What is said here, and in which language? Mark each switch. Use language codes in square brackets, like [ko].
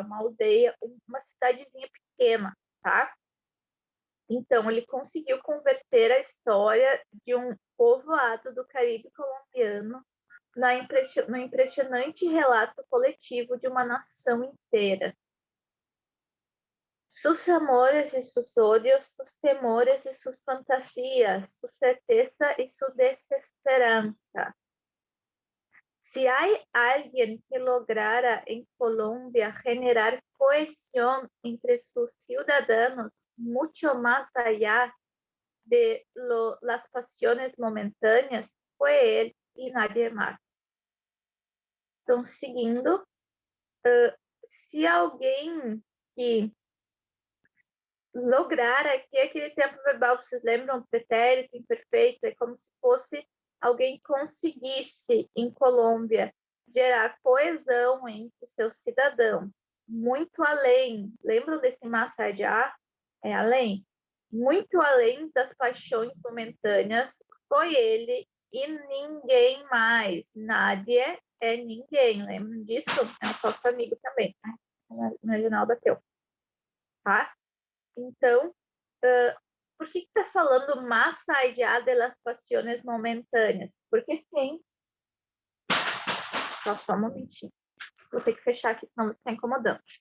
[pt] Uma aldeia, uma cidadezinha pequena, tá? Então, ele conseguiu converter a história de um povoado do Caribe colombiano no impressionante relato coletivo de uma nação inteira. [es] Sus amores y sus odios, sus temores y sus fantasías, su certeza y su desesperanza. Si hay alguien que lograra en Colombia generar cohesión entre sus ciudadanos mucho más allá de las pasiones momentáneas, fue él y nadie más. [pt] Então, seguindo, se alguém que lograr aqui aquele tempo verbal, vocês lembram? Pretérito, imperfeito, é como se fosse alguém conseguisse, em Colômbia, gerar coesão entre os seus cidadãos, muito além, lembram desse más allá? É além? Muito além das paixões momentâneas, foi ele e ninguém mais. Nadie é ninguém, lembram disso? É um falso amigo também, tá? No original bateu. Tá? Então, por que está falando [es] más allá de las pasiones momentâneas? [pt] Porque sim. Só um momentinho. Vou ter que fechar aqui, senão vai ficar incomodando.